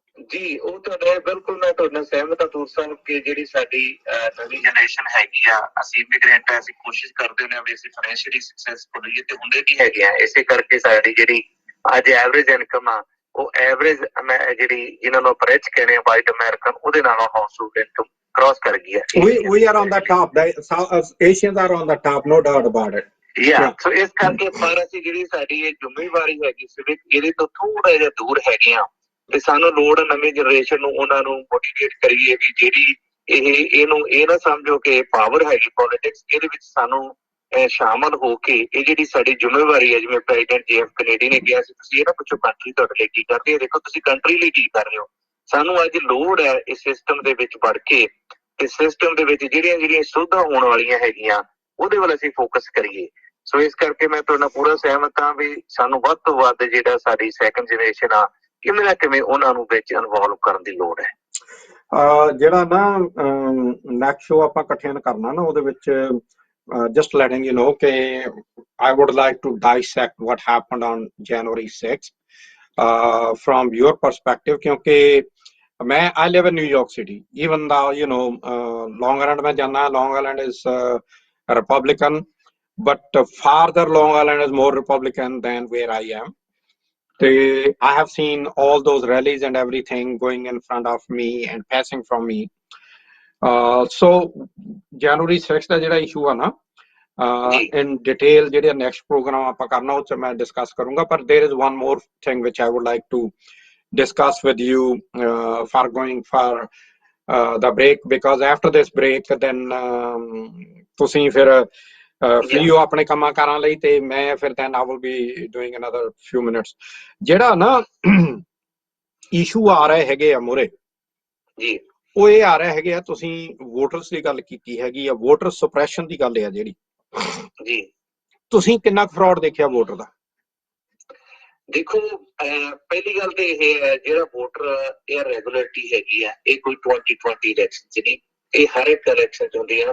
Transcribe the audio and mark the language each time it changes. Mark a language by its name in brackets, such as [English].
[Punjabi] ਜੀ, ਉਹ ਤੁਹਾਡਾ ਬਿਲਕੁਲ ਮੈਂ ਤੁਹਾਡੇ ਨਾਲ ਸਹਿਮਤ ਹਾਂ ਦੂਰ ਸਾਹਿਬ ਕਿ ਜਿਹੜੀ ਸਾਡੀ ਨਵੀਂ ਜਨਰੇਸ਼ਨ ਹੈਗੀ ਆ, ਅਸੀਂ ਇਮੀਗ੍ਰੈਂਟ ਆ, ਅਸੀਂ ਕੋਸ਼ਿਸ਼ ਕਰਦੇ ਹੁੰਦੇ ਹਾਂ ਵੀ ਅਸੀਂ ਫਾਈਨੈਂਸ਼ੀਅਲੀ ਸਕਸੈਸਫੁਲ ਹੋਈਏ, ਤੇ ਹੁੰਦੇ ਕੀ ਹੈਗੇ ਆ। ਇਸੇ ਕਰਕੇ ਸਾਡੀ ਜਿਹੜੀ ਅੱਜ ਐਵਰੇਜ ਇਨਕਮ ਆ, ਉਹ ਐਵਰੇਜ ਜਿਹੜੀ ਜਿਹਨਾਂ ਨੂੰ ਆਪਾਂ ਰਿਚ ਕਹਿੰਦੇ ਆ ਵਾਈਟ ਅਮਰੀਕਨ, ਉਹਦੇ ਨਾਲੋਂ ਹਾਊਸ ਹੋਲਡ ਇਨਕਮ ਕ੍ਰਾਸ ਕਰ ਗਈ ਹੈ। [English] We are on the top. The Asians are on the top, no doubt about it. [Punjabi] ਸੋ ਇਸ ਕਰਕੇ ਪਰ ਅਸੀਂ ਜਿਹੜੀ ਸਾਡੀ ਇਹ ਜ਼ਿੰਮੇਵਾਰੀ ਹੈਗੀ ਸਿਵਿਕ, ਇਹਦੇ ਤੋਂ ਥੋੜਾ ਜਿਹਾ ਦੂਰ ਹੈਗੇ ਆ, ਤੇ ਸਾਨੂੰ ਲੋੜ ਨਵੀਂ ਜਨਰੇਸ਼ਨ ਨੂੰ ਉਹਨਾਂ ਨੂੰ ਮੋਟੀਵੇਟ ਕਰੀਏ ਵੀ ਜਿਹੜੀ ਇਹਨੂੰ ਇਹ ਨਾ ਸਮਝੋ ਕਿ ਪਾਵਰ ਹੈਗੀ ਪੋਲੀਟਿਕਸ, ਇਹਦੇ ਵਿੱਚ ਸਾਨੂੰ ਸ਼ਾਮਲ ਹੋ ਕੇ ਇਹ ਜਿਹੜੀ ਸਾਡੀ ਜ਼ਿੰਮੇਵਾਰੀ ਹੈ, ਜਿਵੇਂ ਪ੍ਰੈਜ਼ੀਡੈਂਟ JF ਕੈਨੇਡੀ ਨੇ ਕਿਹਾ ਸੀ, ਤੁਸੀਂ ਇਹ ਨਾ ਪੁੱਛੋ ਕੰਟਰੀ ਤੁਹਾਡੇ ਲਈ ਕੀ ਕਰਦੀ ਹੈ, ਦੇਖੋ ਤੁਸੀਂ ਕੰਟਰੀ ਲਈ ਕੀ ਕਰ ਰਹੇ ਹੋ। ਸਾਨੂੰ ਅੱਜ ਲੋੜ ਹੈ ਇਸ ਸਿਸਟਮ ਦੇ ਵਿੱਚ ਵੜ ਕੇ, ਇਸ ਸਿਸਟਮ ਦੇ ਵਿੱਚ ਜਿਹੜੀਆਂ ਸੁਵਿਧਾ ਹੋਣ ਵਾਲੀਆਂ ਹੈਗੀਆਂ ਉਹਦੇ ਵੱਲ ਅਸੀਂ ਫੋਕਸ ਕਰੀਏ। ਸੋ ਇਸ ਕਰਕੇ ਮੈਂ ਤੁਹਾਡੇ ਨਾਲ ਪੂਰਾ ਸਹਿਮਤ ਹਾਂ ਵੀ ਸਾਨੂੰ ਵੱਧ ਤੋਂ ਵੱਧ ਜਿਹੜਾ ਸਾਡੀ ਸੈਕੰਡ ਜਨਰੇਸ਼ਨ ਆ, ਕਿਵੇਂ ਨਾ ਕਿਵੇਂ ਉਹਨਾਂ ਨੂੰ ਵਿੱਚ ਇਨਵੋਲਵ ਕਰਨ ਦੀ ਲੋੜ ਹੈ। ਜਿਹੜਾ ਨਾ ਨੈਕਸਟ ਸ਼ੋ ਆਪਾਂ ਇਕੱਠਿਆਂ ਨੇ ਕਰਨਾ ਨਾ, ਉਹਦੇ ਵਿੱਚ [English] just letting you know [Punjabi] ਕਿ [English] I would like to dissect what happened on January 6th from your perspective, [Punjabi] ਕਿਉਂਕਿ [English] I live in New York City, even though Long Island [Hindi] में जाना है, [English] Long Island is Republican, but farther Long Island is more Republican than where I am. I have seen all those rallies and everything going in front of me and passing from me. So January 6th [Punjabi] ਦਾ ਜਿਹੜਾ issue ਆ ਨਾ, [English] in detail [Punjabi] ਜਿਹੜੇ [English] next program [Punjabi] ਆਪਾਂ ਕਰਨਾ ਉਹ 'ਚ ਮੈਂ [English] discuss [Punjabi] ਕਰੂੰਗਾ, ਪਰ [English] there is one more thing which I would like to discuss with you for going for the break, because after this break then [Punjabi] ਤੁਸੀਂ ਫਿਰ [English] free [Punjabi] ਹੋ ਆਪਣੇ ਕੰਮਾਂ ਕਾਰਾਂ ਲਈ, ਤੇ ਮੈਂ ਫਿਰ [English] then I will be doing another few minutes. [Punjabi] ਜਿਹੜਾ ਨਾ ਇਸ਼ੂ ਆ ਰਹੇ ਹੈਗੇ ਆ ਮੂਹਰੇ ਜੀ, ਉਹ ਇਹ ਆ ਰਹੇ ਹੈਗੇ ਆ, ਤੁਸੀਂ ਵੋਟਰਸ ਦੀ ਗੱਲ ਕੀਤੀ ਹੈਗੀ ਆ, ਵੋਟਰ ਸੁਪਰੈਸ਼ਨ ਦੀ ਗੱਲ ਆ ਜਿਹੜੀ ਜੀ, ਤੁਸੀਂ ਕਿੰਨਾ ਫਰਾਡ ਦੇਖਿਆ ਵੋਟਰ ਦਾ? ਦੇਖੋ, ਪਹਿਲੀ ਗੱਲ ਤੇ ਇਹ ਹੈ, ਜਿਹੜਾ ਵੋਟਰ ਇਹ ਰੈਗੂਲਰਿਟੀ ਹੈਗੀ ਆ, ਇਹ ਕੋਈ 2020 ਇਲੈਕਸ਼ਨ ਚ ਨਹੀਂ, ਇਹ ਹਰ ਇੱਕ ਇਲੈਕਸ਼ਨ ਚ ਹੁੰਦੀ ਹੈ।